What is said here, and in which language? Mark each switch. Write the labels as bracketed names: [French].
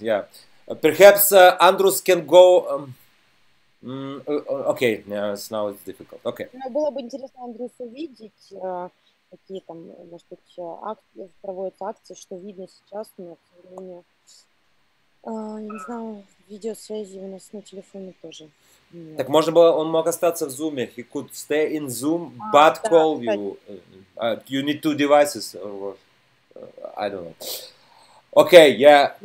[English] Yeah, perhaps Andrus can go. Okay, yeah, now it's difficult. Okay. [Russian] Было бы интересно, Андрюс, увидеть, какие там, может быть, проводятся акции, что видно сейчас, но, к сожалению, я не знаю, видеосвязи у нас на телефоне тоже. Так можно было, он мог остаться в Zoom. [English] He could stay in Zoom, but call you. You need two devices, or I don't know. Okay, yeah.